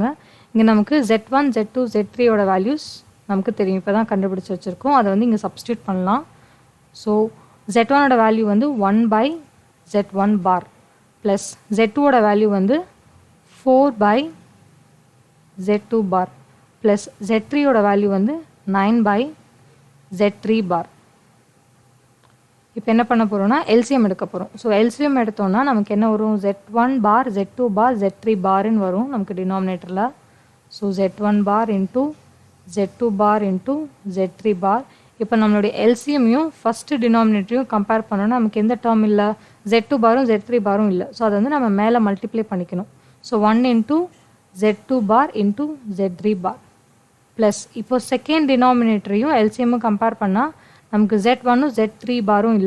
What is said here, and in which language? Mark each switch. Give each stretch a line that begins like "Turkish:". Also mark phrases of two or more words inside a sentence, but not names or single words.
Tamil: இங்கே நமக்கு z1 z2 z3 ஓட வேல்யூஸ் நமக்கு தெரியும். இப்போ தான் கண்டுபிடிச்சி வச்சுருக்கோம். அதை வந்து இங்கே சப்ஸ்டியூட் பண்ணலாம். ஸோ z1 ஓட வேல்யூ வந்து
English: 1 by z1 bar plus z2
Tamil: ஓட வேல்யூ வந்து
English: 4 by z2 bar plus z3
Tamil: ஓட வேல்யூ வந்து
English: 9 by z3 bar.
Tamil: இப்போ என்ன பண்ண போகிறோம்னா எல்சிஎம் எடுக்க போகிறோம். ஸோ எல்சிஎம் எடுத்தோம்னா நமக்கு என்ன வரும்,
English: z1 bar z2 bar z3 bar
Tamil: ன்னு வரும் நமக்கு டினாமினேட்டரில்.
English: so z1 bar into z2 bar into z3 bar.
Tamil: இப்போ நம்மளுடைய எல்சிஎம்மையும்
English: first denominator
Tamil: கம்பேர் பண்ணோன்னா நமக்கு எந்த டேர்ம் இல்லை, z2 பாரும் z3 பாரும் இல்லை. ஸோ அதை வந்து நம்ம மேலே மல்டிப்ளை பண்ணிக்கணும். ஸோ
English: 1 into z2 bar into z3 bar plus
Tamil: இப்போ
English: second denominator
Tamil: எல்சிஎம்மும் கம்பேர் பண்ணால் நமக்கு z1 z3 பாரும் இல்லை.